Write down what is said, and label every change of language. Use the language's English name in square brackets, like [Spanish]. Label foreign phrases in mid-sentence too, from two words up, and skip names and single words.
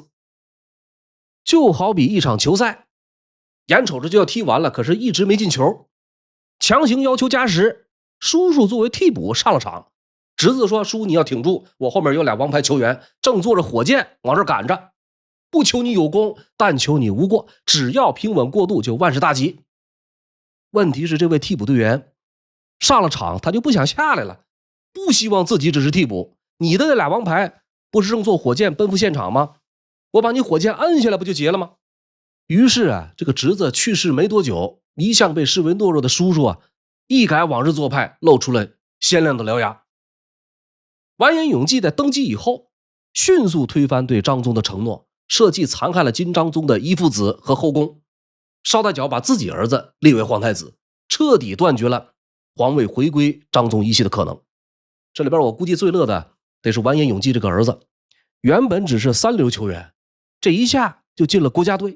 [Chinese] 就好比一場球賽，眼瞅着就要踢完了，可是一直沒進球，強行要求加時，叔叔作為替補上了場，侄子說，叔你要挺住，我後面有2王牌球員正坐着火箭往這趕着，不求你有功，但求你無過，只要平穩過渡就萬事大吉。問題是這位替補隊員上了場，他就不想下來了，不希望自己只是替補，你的那2王牌不是正坐火箭奔赴現場嗎？我把你火箭摁下來不就結了嗎？於是啊，這個侄子去世沒多久，一向被視為懦弱的叔叔啊，一改往日做派，露出了鮮亮的獠牙。完顏永濟在登基以後，迅速推翻對章宗的承諾，設計殘害了金章宗的遺腹子和後宮，捎帶腳把自己兒子立為皇太子，徹底斷絕了皇位回歸章宗一系的可能。這裡邊我估計最樂的得是完顏永濟這個兒子，原本只是3流球員，這一下就進了國家隊。